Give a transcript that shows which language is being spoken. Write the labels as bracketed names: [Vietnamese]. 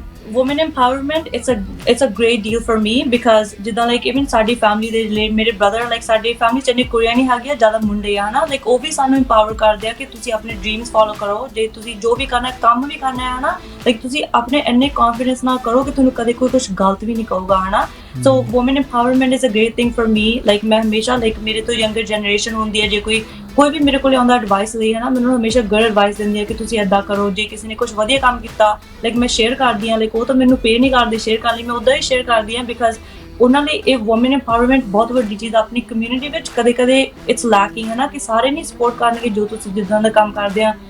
[English] women empowerment, it's a great deal for me, because [Punjabi] ਜਿੱਦਾਂ like even ਸਾਡੀ family ਦੇ relate ਮੇਰੇ brother like ਸਾਡੀ ਫੈਮਿਲੀ 'ਚ ਇੰਨੀ ਕੁੜੀਆਂ ਨਹੀਂ ਹੈਗੀਆਂ, ਜ਼ਿਆਦਾ ਮੁੰਡੇ ਆ ਨਾ, ਲਾਈਕ ਉਹ ਵੀ ਸਾਨੂੰ ਇੰਪਾਵਰ ਕਰਦੇ ਆ ਕਿ ਤੁਸੀਂ ਆਪਣੇ ਡ੍ਰੀਮਸ ਫੋਲੋ ਕਰੋ, ਜੇ ਤੁਸੀਂ ਜੋ ਵੀ ਕਰਨਾ ਕੰਮ ਵੀ ਕਰਨਾ ਹੈ ਨਾ, ਲਾਈਕ ਤੁਸੀਂ ਆਪਣੇ ਇੰਨੇ ਕੌਨਫੀਡੈਂਸ ਨਾਲ ਕਰੋ ਕਿ ਤੁਹਾਨੂੰ ਕਦੇ ਕੋਈ ਕੁਛ ਗਲਤ ਵੀ ਨਹੀਂ ਕਹੂਗਾ ਹੈ ਨਾ। [English] So woman empowerment is a great thing for me। [Punjabi] Like ਮੈਂ ਹਮੇਸ਼ਾ ਲਾਈਕ ਮੇਰੇ ਤੋਂ ਯੰਗਰ ਜਨਰੇਸ਼ਨ ਹੁੰਦੀ ਹੈ, ਜੇ ਕੋਈ ਵੀ ਮੇਰੇ ਕੋਲ ਆਉਂਦਾ ਐਡਵਾਈਸ ਲਈ ਹੈ ਨਾ, ਮੈਨੂੰ ਹਮੇਸ਼ਾ ਗੁੱਡ ਐਡਵਾਈਸ ਦਿੰਦੀ ਹੈ ਕਿ ਤੁਸੀਂ ਇੱਦਾਂ ਕਰੋ। ਜੇ ਕਿਸੇ ਨੇ ਕੁਛ ਵਧੀਆ ਕੰਮ ਕੀਤਾ ਲਾਈਕ ਮੈਂ ਸ਼ੇਅਰ ਕਰਦੀ ਹਾਂ, ਲਾਈਕ ਉਹ ਤਾਂ ਮੈਨੂੰ ਪੇ ਨਹੀਂ ਕਰਦੇ ਸ਼ੇਅਰ ਕਰਨ ਲਈ, ਮੈਂ ਉੱਦਾਂ ਹੀ ਸ਼ੇਅਰ ਕਰਦੀ ਹਾਂ, ਬਿਕਾਜ਼ ਉਹਨਾਂ ਲਈ ਇਹ ਵੂਮਨ empowerment ਬਹੁਤ ਵੱਡੀ ਚੀਜ਼ ਆਪਣੀ ਕਮਿਊਨਿਟੀ ਵਿੱਚ ਕਦੇ ਇਟਸ ਲੈਕਿੰਗ ਹੈ ਨਾ, ਕਿ ਸਾਰੇ ਨਹੀਂ ਸਪੋਰਟ ਕਰਨਗੇ ਜੋ ਤੁਸੀਂ ਜਿੱਦਾਂ ਦਾ ਕੰਮ ਕਰਦੇ ਆ।